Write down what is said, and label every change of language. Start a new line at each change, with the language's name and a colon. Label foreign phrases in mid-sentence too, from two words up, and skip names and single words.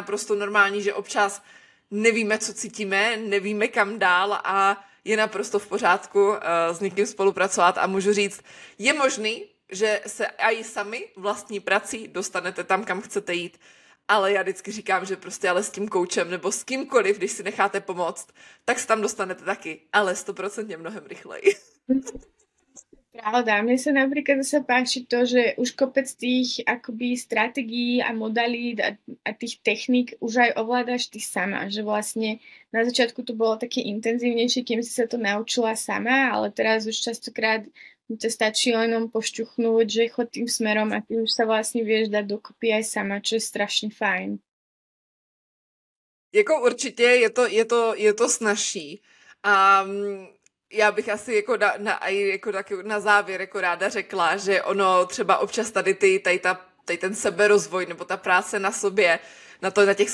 Czech: naprosto normální, že občas nevíme, co cítíme, nevíme kam dál a je naprosto v pořádku s někým spolupracovat a můžu říct, je možný, že se aj sami vlastní prací dostanete tam, kam chcete jít, ale já vždycky říkám, že prostě ale s tím koučem nebo s kýmkoliv, když si necháte pomoct, tak se tam dostanete taky, ale 100% mnohem rychleji.
Slovak: Pravda, mne sa napríklad zase páči to, že už kopec tých akoby stratégií a modalít a tých techník už aj ovládaš ty sama, že vlastne na začiatku to bolo také intenzívnejšie, kým si sa to naučila sama, ale teraz už častokrát mi to stačí len pošťuchnúť, že chod tým smerom a ty už sa vlastne vieš dať dokopy aj sama, čo je strašne fajn.
Czech: Jako určitě je to snazší. A já bych asi jako taky na závěr jako ráda řekla, že ono třeba občas tady ten seberozvoj nebo ta práce na sobě, na těch